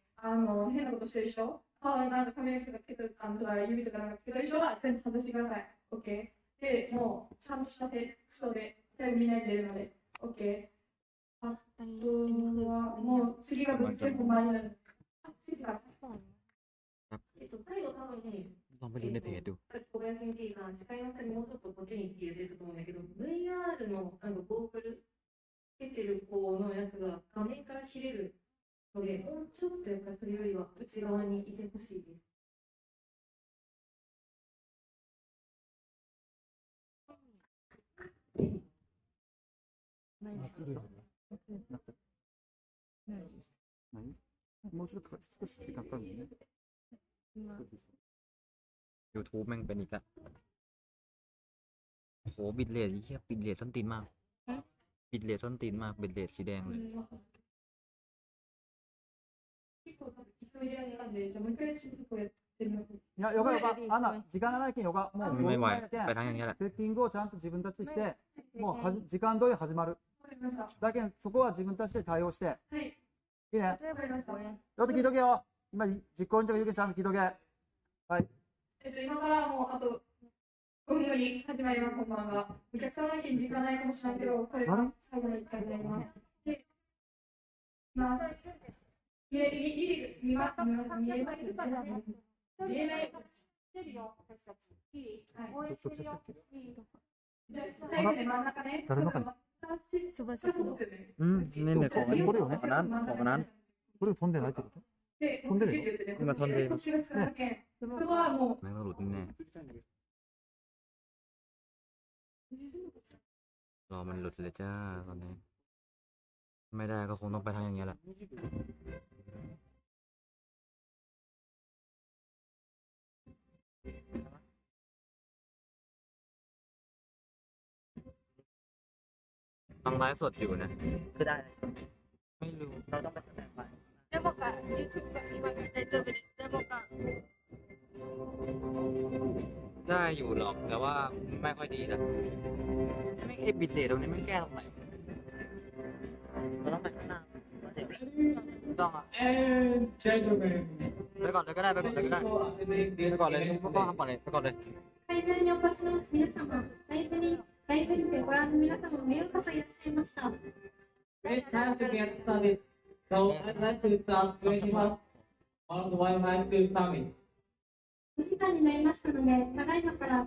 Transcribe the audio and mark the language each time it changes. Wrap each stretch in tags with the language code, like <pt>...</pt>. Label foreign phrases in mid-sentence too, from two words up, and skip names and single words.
<ja>変なことしてる人、なんか髪の毛とかつけてる、指とかなんかつけてる人は全部外してください。OK。で、もう、ちゃんとした服装で、全部みんなで出るので、OK。あとは、もう次がぶつけ本番になる。次から。最後多分、</ja> <th>ลองไปดูในเพจดู</th> <ja>小林先生が司会の人にもうちょっとこっちにって言ってると思うんだけど、VR のゴーグルつけてる子のやつが画面から切れるので、もうちょっとやっぱりそれよりは内側にいてほしいです。もうちょっと少し時間かかるね。</ja> <th>YouTube แม่งเป็นอีกแล้วโหบิตเรทเหี้ยบิตเรทส้นตีนมากบิตเรทส้นตีนมากบิตเรทสีแดงเลย</th> <ja>いや、よかよか、時間がないけんよか、もう</ja> <th>ไม่ไหวไปทางอย่างเงี้ยแหละ</th> <ja>セッティングをちゃんと自分たちして、もう時間通り始まる。だけんそこは自分たちで対応して。はい。いいね。ちょっと聞いとけよ。今、実行委員長が言うけんちゃんと聞いとけ。はい。今からもうあと5分後に始まります、本番が。お客さんだけに時間ないかもしれないけど、これが最後の1回になります。で、見えます見えない最後で真ん中ね。誰の中</ja> <th>ねของอันนั้น</th> <ja>これ飛んでないってこと飛んでるよ。今飛んでいますそこはもう</ja> <th>แม่งต้องหลุดแน่รอมันหลุดเลยจ้าตอนนี้ไม่ได้ก็คงต้องไปทางอย่างเงี้ยแหละฟังไลฟ์สดอยู่นะ คือได้ ไม่รู้ เราต้องไปแสดงไป</th> <ja>デモか YouTube か今が大丈夫ですデモか</ja> <th>ได้อยู่หรอกแต่ว่าไม่ค่อยดีนะไม่ไอ้บิตเรทตรงนี้ไม่แก้ตรงไหน เราต้องไปข้างหน้า ต้องอ่ะไปก่อนเลยก็ได้ไปก่อนเลยก็ได้ไปก่อนเลยพ่อทำก่อนเลยไปก่อนเลย</th> <ja>会場にお越しの皆様、ライブにてご覧の皆様もようこそいらっしゃいました。</ja> <en>It's time to get started. So I'd like to start 21 on the Wi-Fi School Summit.</en> <ja>お時間になりましたので、ただいまから</ja>